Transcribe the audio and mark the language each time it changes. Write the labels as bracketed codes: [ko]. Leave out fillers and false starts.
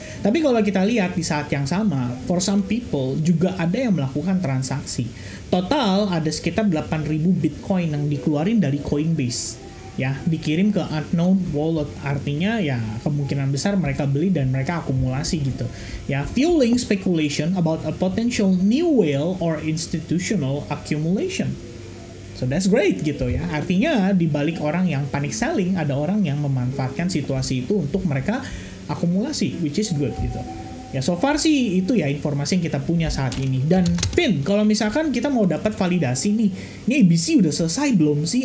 [id] Tapi kalau kita lihat di saat yang sama, [en] for some people [id] juga ada yang melakukan transaksi. Total ada sekitar 8.000 Bitcoin yang dikeluarin dari Coinbase. Ya, dikirim ke unknown wallet. Artinya ya kemungkinan besar mereka beli dan mereka akumulasi gitu. [en] Ya, fueling speculation about a potential new whale or institutional accumulation. So that's great gitu ya. [id] Artinya di balik orang yang panic selling ada orang yang memanfaatkan situasi itu untuk mereka akumulasi, [en] which is good [id] gitu. Ya so far sih itu ya informasi yang kita punya saat ini. Dan Vin, kalau misalkan kita mau dapat validasi nih, ini ABC udah selesai belum sih?